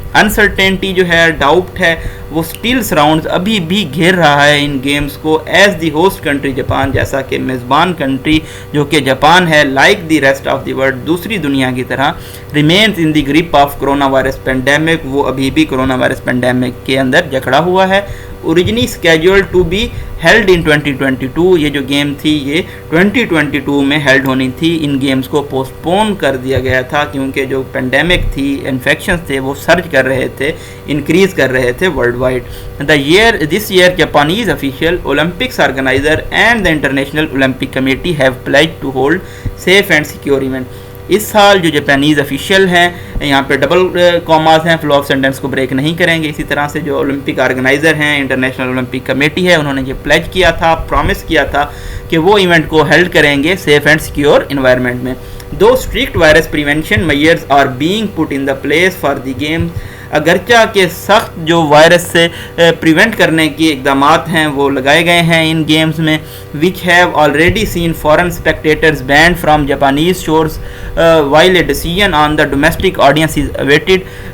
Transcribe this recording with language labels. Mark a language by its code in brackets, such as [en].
[ur] Uncertainty جو ہے، doubt ہے، وہ سٹیل سراؤنڈز ابھی بھی گھیر رہا ہے ان گیمز کو [en] as the host country Japan, [ur] جیسا کہ میزبان کنٹری جو کہ جاپان ہے، [en] like the rest of the world, [ur] دوسری دنیا کی طرح [en] remains in the grip of corona virus pandemic, [ur] وہ ابھی بھی کرونا وائرس پینڈیمک کے اندر جکڑا ہوا ہے. [en] originally scheduled to be held in 2022، [ur] یہ جو گیم تھی یہ 2022 میں ہیلڈ ہونی تھی. ان گیمز کو پوسٹ پون کر دیا گیا تھا کیونکہ جو پینڈیمک تھی، انفیکشنز تھے، وہ سرج کر رہے تھے، انکریز کر رہے تھے world wide. [en] This year Japanese official, Olympics organizer and the International Olympic Committee have pledged to hold safe and secure event. [ur] اس سال جو جاپانیز افیشیل ہیں، یہاں پہ ڈبل کاماز ہیں، فلو آف سینٹینس کو بریک نہیں کریں گے. اسی طرح سے جو اولمپک آرگنائزر ہیں، انٹرنیشنل اولمپک کمیٹی ہے، انہوں نے یہ پلیج کیا تھا، پرومس کیا تھا کہ وہ ایونٹ کو ہیلڈ کریں گے سیف اینڈ سیکیور انوائرمنٹ میں. [en] دو strict virus prevention measures are being put in the place for the game, [ur] اگرچہ کہ سخت جو وائرس سے پریونٹ کرنے کی اقدامات ہیں وہ لگائے گئے ہیں ان گیمز میں، [en] which have already seen foreign spectators banned from Japanese shores while a decision on the domestic audience is awaited.